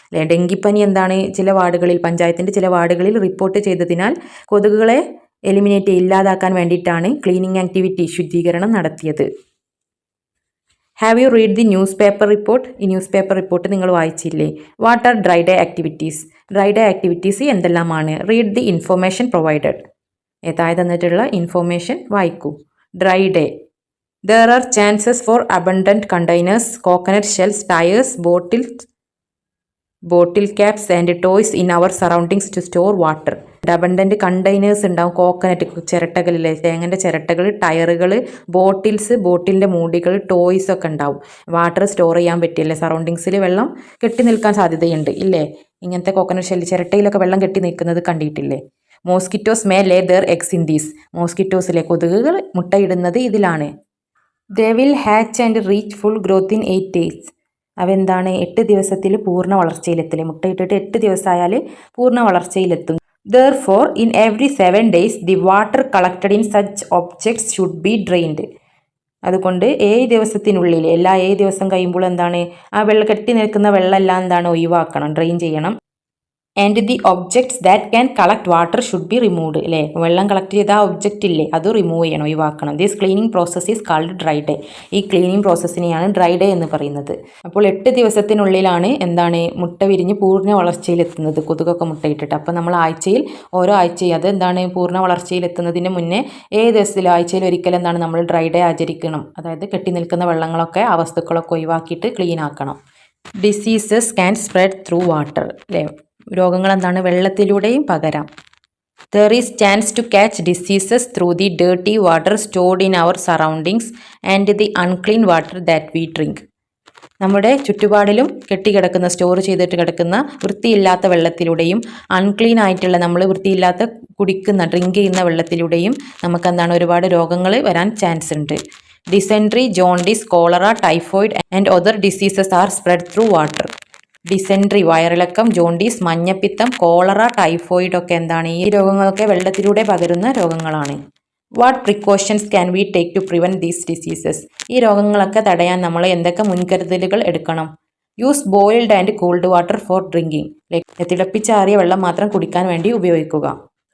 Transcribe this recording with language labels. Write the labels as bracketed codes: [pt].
[ml] ഡെങ്കിപ്പനി എന്താണ് ചില വാർഡുകളിൽ, പഞ്ചായത്തിൻ്റെ ചില വാർഡുകളിൽ റിപ്പോർട്ട് ചെയ്തതിനാൽ കൊതുകുകളെ ഇല്ലാതാക്കാൻ വേണ്ടിയിട്ടാണ് ക്ലീനിങ് ആക്ടിവിറ്റി, ശുചീകരണം നടത്തിയത്. [en] Have you read the newspaper report? [ml] ഈ ന്യൂസ് പേപ്പർ റിപ്പോർട്ട് നിങ്ങൾ വായിച്ചില്ലേ? [en] What are dry day activities? [ml] Dry day activities എന്തെല്ലാമാണ്? [en] Read the information provided. [ml] താഴെ തന്നിട്ടുള്ള ഇൻഫർമേഷൻ വായിക്കൂ. [en] Dry day. There are chances for abundant containers, coconut shells, tires, bottle caps and toys in our surroundings to store water. [ml] Abundant containers ഉണ്ടാവും, coconut ചിരട്ടകളിലെ തേങ്ങൻ്റെ ചിരട്ടകൾ, ടയറുകൾ, ബോട്ടിലിൻ്റെ മൂടികൾ, toys ഒക്കെ ഉണ്ടാവും. Water store ചെയ്യാൻ പറ്റില്ലേ, സറൗണ്ടിങ്സിൽ വെള്ളം കെട്ടി നിൽക്കാൻ സാധ്യതയുണ്ട് ഇല്ലേ? ഇങ്ങനത്തെ കോക്കനട്ട് ഷെല്ല് ചിരട്ടയിലൊക്കെ വെള്ളം കെട്ടി നിൽക്കുന്നത് കണ്ടിട്ടില്ലേ? [en] Mosquitoes may lay their eggs in these. [ml] മോസ്കിറ്റോസിലെ കൊതുകുകൾ മുട്ടയിടുന്നത് ഇതിലാണ്. [en] They will hatch and reach full growth in 8 days. [ml] അവ എന്താണ്? 8 ദിവസത്തിൽ പൂർണ്ണ വളർച്ചയിലെത്തില്ലേ. മുട്ടയിട്ടിട്ട് 8 ദിവസമായാൽ പൂർണ്ണ വളർച്ചയിലെത്തും. [en] Therefore, in every 7 days, the water collected in such objects should be drained. [ml] അതുകൊണ്ട് 7 ദിവസത്തിനുള്ളിൽ, എല്ലാ 7 ദിവസം കഴിയുമ്പോൾ എന്താണ്, ആ കെട്ടി നിൽക്കുന്ന വെള്ളം എല്ലാം എന്താണ്, ഒഴിവാക്കണം, ഡ്രെയിൻ ചെയ്യണം. [en] And the objects that can collect water should be removed. [ml] അല്ലേ, വെള്ളം കളക്ട് ചെയ്ത ആ ഒബ്ജക്റ്റ് ഇല്ലേ, അത് റിമൂവ് ചെയ്യണം, ഒഴിവാക്കണം. [en] This cleaning process is called dry day. [ml] ഈ ക്ലീനിങ് പ്രോസസ്സിനെയാണ് ഡ്രൈ ഡേ എന്ന് പറയുന്നത്. അപ്പോൾ 8 ദിവസത്തിനുള്ളിലാണ് എന്താണ്, മുട്ട വിരിഞ്ഞ് പൂർണ്ണ വളർച്ചയിലെത്തുന്നത്, കൊതുകൊക്കെ മുട്ടയിട്ടിട്ട്. അപ്പോൾ നമ്മൾ ഓരോ ആഴ്ചയും അത് എന്താണ്, പൂർണ്ണ വളർച്ചയിലെത്തുന്നതിന് മുന്നേ 7 ദിവസത്തിൽ ആഴ്ചയിൽ ഒരിക്കലും എന്താണ് നമ്മൾ ഡ്രൈ ഡേ ആചരിക്കണം. അതായത് കെട്ടി നിൽക്കുന്ന വെള്ളങ്ങളൊക്കെ, ആ വസ്തുക്കളൊക്കെ ഒഴിവാക്കിയിട്ട് ക്ലീൻ ആക്കണം. [en] Diseases can spread through water. [ml] അല്ലേ, രോഗങ്ങൾ എന്താണ്, വെള്ളത്തിലൂടെയും പകരാം. [en] There is chance to catch diseases through the dirty water stored in our surroundings and the unclean water that we drink. [ml] നമ്മുടെ ചുറ്റുപാടിലും കെട്ടിക്കിടക്കുന്ന, സ്റ്റോർ ചെയ്തിട്ട് കിടക്കുന്ന വൃത്തിയില്ലാത്ത വെള്ളത്തിലൂടെയും അൺക്ലീൻ ആയിട്ടുള്ള, നമ്മൾ വൃത്തിയില്ലാത്ത ഡ്രിങ്ക് ചെയ്യുന്ന വെള്ളത്തിലൂടെയും നമുക്ക് എന്താണ്, ഒരുപാട് രോഗങ്ങൾ വരാൻ ചാൻസ് ഉണ്ട്. [en] Dysentery, jaundice, cholera, typhoid and other diseases are spread through water. [ml] Dysentery വയറിളക്കം, ജോണ്ടീസ് മഞ്ഞപ്പിത്തം, കോളറ, ടൈഫോയിഡ് ഒക്കെ എന്താണ്, ഈ രോഗങ്ങളൊക്കെ വെള്ളത്തിലൂടെ പകരുന്ന രോഗങ്ങളാണ്. [en] What precautions can we take to prevent these diseases? [ml] ഈ രോഗങ്ങളൊക്കെ തടയാൻ നമ്മൾ എന്തൊക്കെ മുൻകരുതലുകൾ എടുക്കണം? [en] Use boiled and cooled water for drinking. [ml] തിളപ്പിച്ചാറിയ വെള്ളം മാത്രം കുടിക്കാൻ വേണ്ടി ഉപയോഗിക്കുക.